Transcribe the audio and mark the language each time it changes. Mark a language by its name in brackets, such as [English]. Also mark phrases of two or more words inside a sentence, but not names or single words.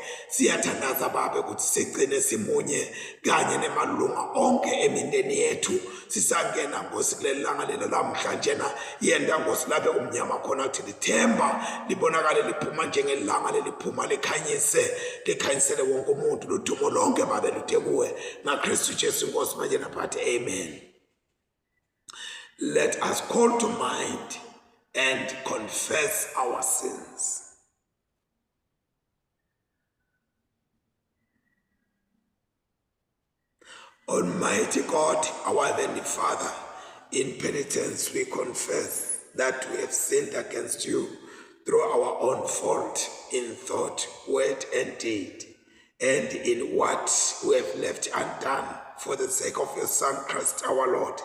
[Swati] Siyathandaza Baba ukuthi sigcine simunye kanye nemalunga onke emindeni yethu. Sisangena Nkosi kuleli langa lelo lamhlanje na yenda Nkosi lapho kumnyama khona ukuthi lithemba libonakale liphuma njengelanga leliphuma likhanyisele wonke umuntu. Ludumo lonke Baba luthe kuwe ngaKristu Jesu Nkosi manje naphathi. Amen. [English] Let us call to mind and confess our sins. Almighty God, our Heavenly Father, in penitence we confess that we have sinned against you through our own fault in thought, word, and deed, and in what we have left undone for the sake of your Son, Christ our Lord.